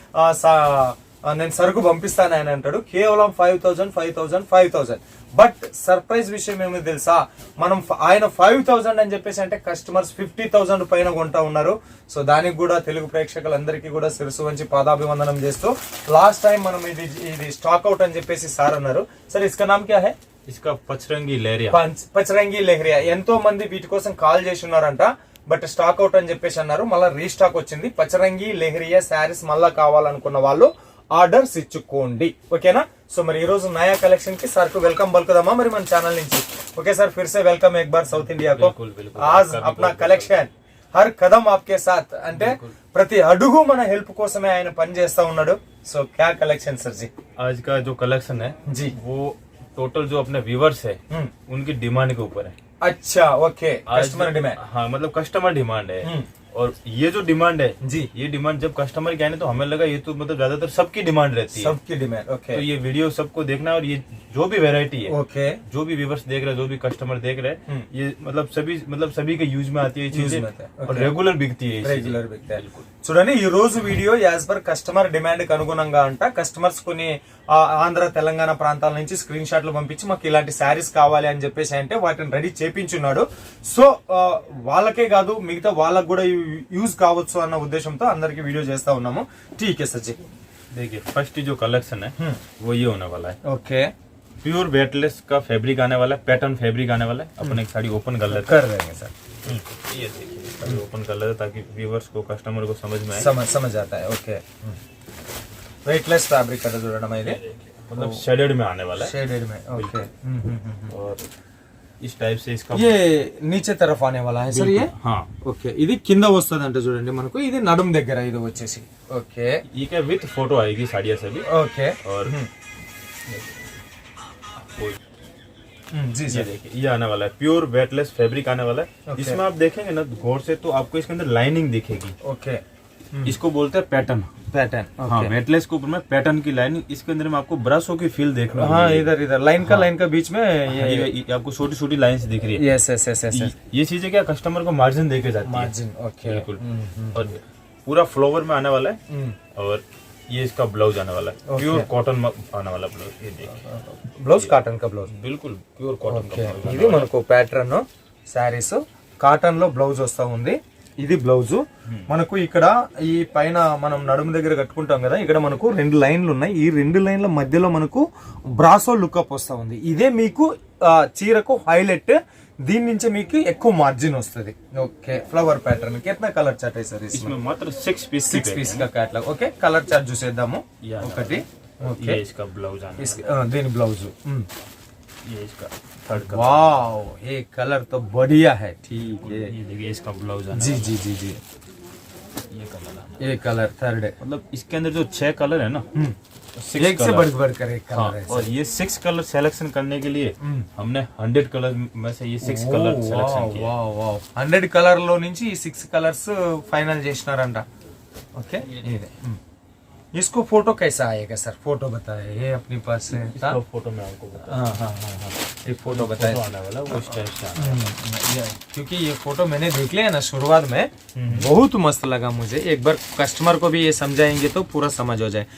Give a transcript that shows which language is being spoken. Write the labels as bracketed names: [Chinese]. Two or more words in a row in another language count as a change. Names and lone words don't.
[Telugu] నేను సరుకు పంపిస్తాను ఆయన అంటాడు. కేవలం 5,000. బట్ సర్ప్రైజ్ విషయం ఏమో తెలుసా, మనం ఆయన 5,000 అని చెప్పేసి అంటే కస్టమర్స్ 50,000 పైన కొంటా ఉన్నారు. సో దానికి కూడా తెలుగు ప్రేక్షకులందరికీ కూడా శిరసు వంచి పాదాభివందనం చేస్తూ, లాస్ట్ టైం మనం ఇది స్టాక్ అవుట్ అని చెప్పేసి సార్ అన్నారు. [Hindi] सरे इसका नाम क्या है? इसका पचरंगी लहरिया. పచరంగి లెహరియా. [Telugu] ఎంతో మంది వీటి కోసం కాల్ చేసి ఉన్నారంట, బట్ స్టాక్ అవుట్ అని చెప్పేసి అన్నారు. మళ్ళీ రీస్టాక్ వచ్చింది. పచరంగి లెహరియా శారీస్ మళ్ళా కావాలనుకున్న వాళ్ళు ఆర్డర్స్ ఇచ్చుకోండి, ఓకేనా? సో మరి ఈ రోజు నయా కలెక్షన్ కి సార్ కు వెల్కమ్ పలుకుదామా మరి మన ఛానల్ నుంచి? [English] okay sir, [Hindi] फिर से वेलकम एक बार साउथ इंडिया को. आज अपना कलेक्शन हर कदम आपके साथ [Telugu] అంటే ప్రతి అడుగు మన హెల్ప్ కోసమే ఆయన పని చేస్తా ఉన్నాడు. [Hindi] సో क्या कलेक्शन सर जी? आज का जो कलेक्शन है जी, वो टोटल जो अपने व्यूवर्स है उनकी डिमांड के ऊपर है. अच्छा, ओके. [English] customer demand. [Hindi] हाँ, मतलब [English] customer demand [Hindi] है. और ये जो डिमांड है जी, ये डिमांड जब कस्टमर की आने तो हमें लगा ये तो मतलब ज्यादातर सबकी डिमांड रहती है. सबकी डिमांड, ओके. तो ये वीडियो सबको देखना है. और ये जो भी वेरायटी है, ओके, जो भी व्यूवर्स देख रहे हैं, जो भी कस्टमर देख रहे हैं, ये मतलब सभी के यूज में आती है ये चीजें. और रेगुलर बिकती है. [English] regular big. [Telugu] చూడండి, ఈ రోజు వీడియో [English] as per customer demand [Telugu] కి అనుగుణంగా అంట కస్టమర్స్ కొన్ని ఆంధ్ర తెలంగాణ ప్రాంతాల నుంచి స్క్రీన్ షాట్లు పంపించి మాకు ఇలాంటి శారీస్ కావాలి అని చెప్పేసి అంటే వాటిని రెడీ చేపించున్నాడు. సో వాళ్ళకే కాదు మిగతా వాళ్ళకు కూడా యూజ్ కావచ్చు అన్న ఉద్దేశంతో అందరికి వీడియో చేస్తా ఉన్నాము. [Hindi] ठीक है सर जी. देखिए फर्स्ट जो कलेक्शन है वो ये होने वाला है. ओके, [English] pure weightless [Hindi] का फैब्रिक आने वाला है, [English] pattern fabric [Hindi] आने वाला है. अपन एक साड़ी ओपन कर लेते कर देंगे सर. ये देखिए साड़ी ओपन कर लेते ताकि व्यूअर्स को कस्टमर को समझ में आए. समझ आता है. ओके, [English] weightless fabric [Hindi] का [Telugu] చూడడం ఇది [Hindi] मतलब शेडेड में आने वाला है. शेडेड में, ओके. और इस टाइप से इसका ये नीचे तरफ आने वाला है सर. ये हाँ, [Telugu] ఓకే. ఇది కింద వస్తుంది అంటే చూడండి మనకు ఇది నడుం దగ్గర ఇది వచ్చేసి. ఓకే, [Hindi] ये क्या [English] with photo [Hindi] आएगी साड़ियाँ से भी. ओके. और जी ये सर, देखिए ये आने वाला है [English] pure weightless fabric [Hindi] आने वाला है. Okay. इसमें आप देखेंगे ना गौर से तो आपको इसके अंदर लाइनिंग दिखेगी. ओके. इसको बोलते हैं पैटर्न. पैटर्न, हाँ, वेटलेस के ऊपर में पैटर्न की लाइनिंग. इसके अंदर में आपको ब्रशों की फील देखने को हाँ, मिलेगी. इधर लाइन का बीच में ये आपको छोटी छोटी लाइन्स दिख रही है. [English] yes yes yes yes. [Hindi] ये चीजें क्या कस्टमर को मार्जिन देके जाती है. मार्जिन, ओके. बिल्कुल. और पूरा फ्लावर में आने वाला है. और ये इसका ब्लाउज आने वाला है. [English] pure cotton [Hindi] आने वाला ब्लाउज. ये देखिए ब्लाउज కాటన్ का ब्लाउज. बिल्कुल [English] pure cotton [Hindi] का ब्लाउज. [Telugu] ఇది మనకు [English] pattern sarees [Telugu] కాటన్ లో బ్లౌజ్ వస్తా ఉంది. ఇది బ్లౌజ్ మనకు ఇక్కడ ఈ పైన మనం నడుము దగ్గర కట్టుకుంటాం కదా, ఇక్కడ మనకు 2 లైన్లు ఉన్నాయి. ఈ 2 లైన్ల మధ్యలో మనకు బ్రాసో లుక్అప్ వస్తా ఉంది. ఇదే మీకు చీరకు హైలైట్. దీని నుంచి మీకు ఎక్కువ మార్జిన్ వస్తుంది. [English] okay, flower pattern [Hindi] కిतना [English] color chart [Hindi] है सर इसमें मात्र 6 पीस का कैटलॉग. [Telugu] ఓకే, [English] color chart [Telugu] చూసేద్దాము ఒకటి. ఓకే, [Hindi] ये इसका ब्लाउज आने [Telugu] దీని బ్లౌజ్. [Hindi] ये इसका [English] third color. [Hindi] वाओ, ये कलर तो बढ़िया है. ठीक है, ये देखिए इसका ब्लाउज आने जी जी जी जी. ये कलर आना. ये कलर थर्ड है. मतलब इसके अंदर जो 6 कलर है ना, एक से बढ़ कर एक कलर है. और ये 6 कलर सिलेक्शन करने के लिए हमने 100 कलर में से ये 6 कलर सिलेक्शन किया. [Telugu] 100 కలర్ లో నుంచి ఈ 6 కలర్స్ ఫైనల్ చేసినారంట. [Hindi] ओके ये इसको फोटो कैसा आएगा सर, फोटो बताए, ये अपने पास है इसका फोटो मैं आपको बता, हाँ एक फोटो बताए आने वाला वो इस टाइप से आने वाला। क्योंकि ये फोटो मैंने देख लिया ना शुरुआत में, बहुत मस्त लगा मुझे। एक बार कस्टमर को भी ये समझाएंगे तो पूरा समझ हो जाए।